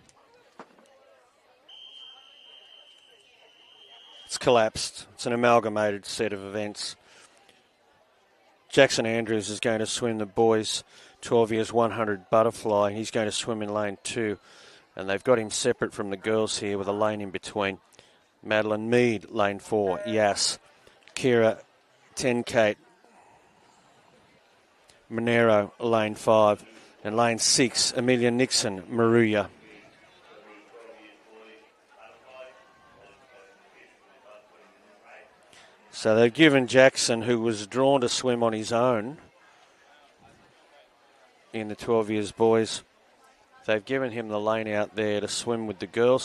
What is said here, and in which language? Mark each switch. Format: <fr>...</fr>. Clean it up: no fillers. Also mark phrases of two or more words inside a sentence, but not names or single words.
<en>It's collapsed. It's an amalgamated set of events. Jackson Andrews is going to swim the boys 12 years 100 butterfly. He's going to swim in lane 2. And they've got him separate from the girls here with a lane in between. Madeline Mead, lane 4. Yas. Kira Tenkate. Monero, lane 5. And lane 6, Amelia Nixon, Maruya. So they've given Jackson, who was drawn to swim on his own in the 12 years boys, they've given him the lane out there to swim with the girls.</en>